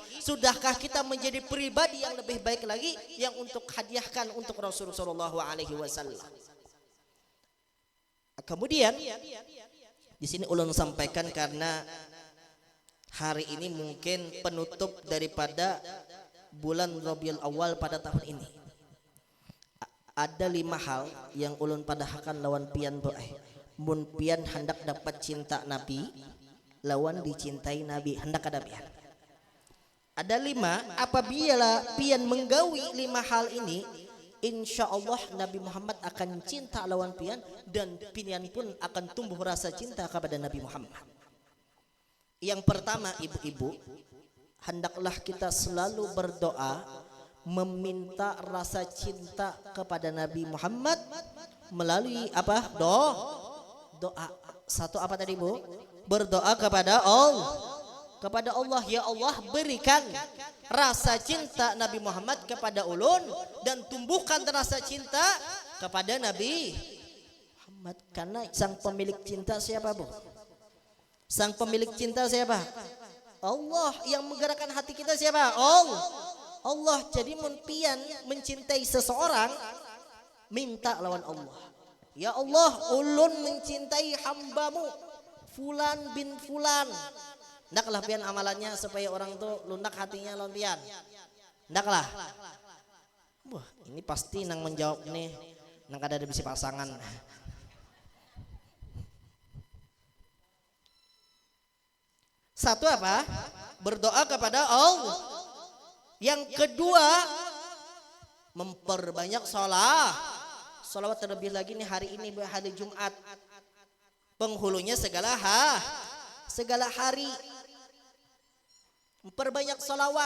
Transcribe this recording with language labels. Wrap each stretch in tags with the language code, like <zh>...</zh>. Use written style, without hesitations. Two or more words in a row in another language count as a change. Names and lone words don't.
<id>Sudahkah kita menjadi pribadi yang lebih baik lagi yang untuk hadiahkan untuk Rasulullah SAW? Kemudian di sini ulun sampaikan karena hari ini mungkin penutup daripada bulan Rabiul Awal pada tahun ini.</id> <bjn>Ada 5 hal yang ulun padahkan lawan pian mun pian hendak dapat cinta Nabi lawan dicintai Nabi hendak ada pian.</bjn> <id>Ada 5 apabila pian menggawi 5 hal ini</id> <ar>insya Allah</ar> <id>Nabi Muhammad akan cinta lawan pian dan pian pun akan tumbuh rasa cinta kepada Nabi Muhammad. Yang pertama ibu-ibu, hendaklah kita selalu berdoa meminta rasa cinta kepada Nabi Muhammad melalui apa? Doa. Satu apa tadi Bu? Berdoa kepada Allah. Kepada Allah,</id> <ar>ya Allah</ar> <id>berikan rasa cinta Nabi Muhammad kepada ulun dan tumbuhkan rasa cinta kepada Nabi Muhammad. Karena sang pemilik cinta siapa Bu? Sang pemilik cinta siapa? Allah. Yang menggerakkan hati kita siapa? Allah. Jadi pian mencintai seseorang minta lawan Allah.</id> <ar>Ya Allah,</ar> <id>ulun mencintai hambamu Fulan bin Fulan.</id> <bjn>Ndaklah pian amalannya supaya orang tuh lunak hatinya lawan pian. Ndaklah. Wah, ini pasti nang menjawab nih, nang kada ada bisi pasangan.</bjn> <id>Satu apa? Berdoa kepada Allah. Yang kedua, memperbanyak sholat. Sholawat terlebih lagi nih hari ini hari Jumat. Penghulunya segala hari. Memperbanyak sholawat.</id>